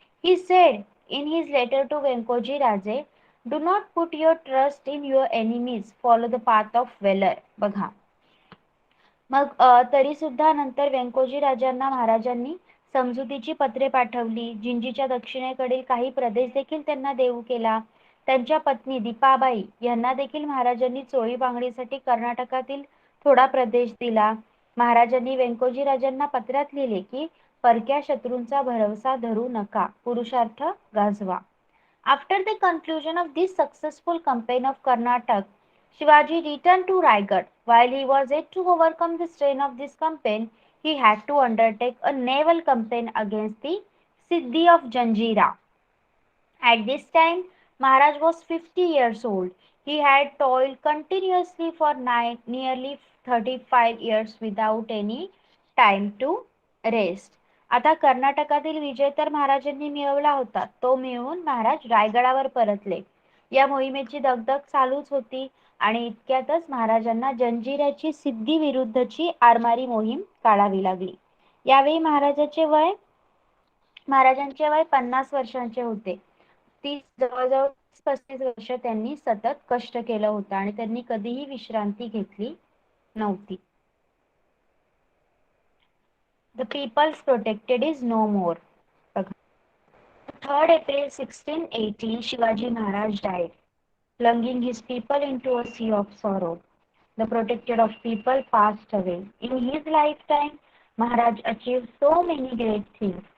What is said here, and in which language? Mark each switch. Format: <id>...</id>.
<en>He said in his letter to Venkoji Raje, "Do not put your trust in your enemies. Follow the path of valor."</en> <mr>बघा. मग तरी सुद्धा नंतर व्यंकोजी राजांना महाराजांनी समजुतीची पत्रे पाठवली. जिंजीच्या दक्षिणेकडील काही प्रदेश देखील त्यांना देऊ केला. त्यांच्या पत्नी दीपाबाई यांना देखील महाराजांनी चोळी बांगडीसाठी कर्नाटकातील थोडा प्रदेश दिला. महाराजांनी व्यंकोजी राजांना पत्रात लिहिले की परक्या शत्रूंचा भरवसा धरू नका, पुरुषार्थ गाजवा.</mr> <en>After the conclusion of this successful campaign of Karnataka, Shivaji returned to Raigad. While he was yet to overcome the strain of this campaign, he had to undertake a naval campaign against the Siddhi of Janjira. At this time, Maharaj was 50 years old. He had toiled continuously for nearly 35 years without any time to rest.</en> <mr>आता कर्नाटकातील विजय तर महाराजांनी मिळवला होता. तो मिळवून महाराज रायगडावर परतले. या मोहिमेची दगदग चालूच होती. आणि इतक्यातच महाराजांना जंजिऱ्याची सिद्धी विरुद्धची आरमारी मोहीम काढावी लागली. यावेळी महाराजांचे वय 50 वर्षांचे होते. जवळजवळ 35 वर्ष त्यांनी सतत कष्ट केलं होतं आणि त्यांनी कधीही विश्रांती घेतली नव्हती.</mr> <en>The people's protected is no more. 3rd April 1618, Shivaji Maharaj died, plunging his people into a sea of sorrow. The protector of people passed away. In his lifetime, Maharaj achieved so many great things.</en>